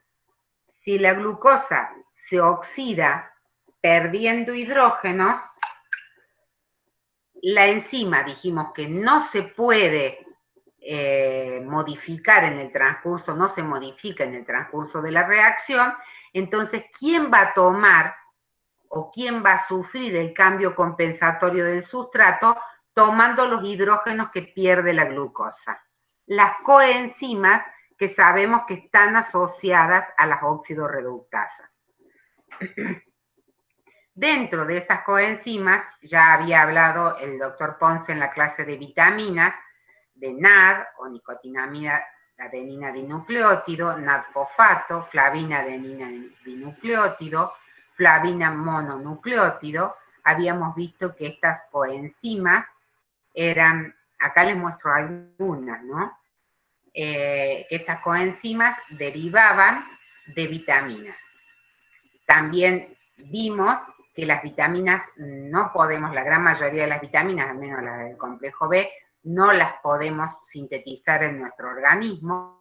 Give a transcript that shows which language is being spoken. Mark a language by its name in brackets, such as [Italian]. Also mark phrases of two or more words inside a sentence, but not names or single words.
[Spanish] Si la glucosa se oxida perdiendo hidrógenos, la enzima dijimos que no se puede modificar en el transcurso, no se modifica en el transcurso de la reacción, entonces, ¿quién va a tomar o quién va a sufrir el cambio compensatorio del sustrato tomando los hidrógenos que pierde la glucosa? Las coenzimas que sabemos que están asociadas a las óxido-reductasas. Dentro de esas coenzimas, ya había hablado el doctor Ponce en la clase de vitaminas, de NAD, o nicotinamida adenina dinucleótido, NAD-fosfato, flavina adenina dinucleótido, flavina mononucleótido. Habíamos visto que estas coenzimas eran, acá les muestro algunas, ¿no? Estas coenzimas derivaban de vitaminas. También vimos que las vitaminas no podemos, la gran mayoría de las vitaminas, al menos las del complejo B, no las podemos sintetizar en nuestro organismo.